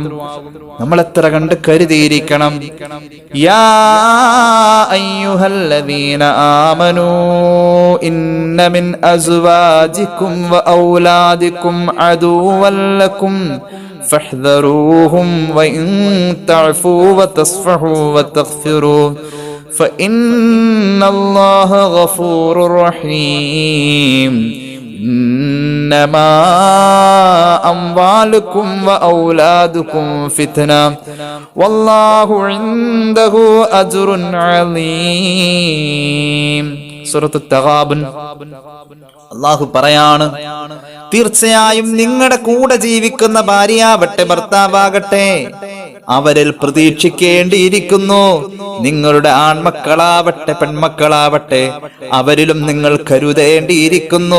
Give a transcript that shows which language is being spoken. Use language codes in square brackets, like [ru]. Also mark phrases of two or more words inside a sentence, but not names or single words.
[ml] നമ്മൾ എത്ര കണ്ട് കരുതിയിരിക്കണം. [ar] يا أيها الذين آمنوا إن من أزواجكم وأولادكم عدوا لكم فاحذروهم وإن تعفوا وتصفحوا وتغفروا فإن الله غفور رحيم إنما أموالكم وأولادكم فتنة والله عنده أجر عظيم. [ml] സൂറത്ത് തഗാബുൻ അല്ലാഹു പറയാണ്, തീർച്ചയായും നിങ്ങളുടെ കൂടെ ജീവിക്കുന്ന ഭാര്യയാവട്ടെ ഭർത്താവാകട്ടെ അവരിൽ പ്രതീക്ഷിക്കേണ്ടിയിരിക്കുന്നു. നിങ്ങളുടെ ആൺമക്കളാവട്ടെ പെൺമക്കളാവട്ടെ അവരിലും നിങ്ങൾ കരുതേണ്ടിയിരിക്കുന്നു.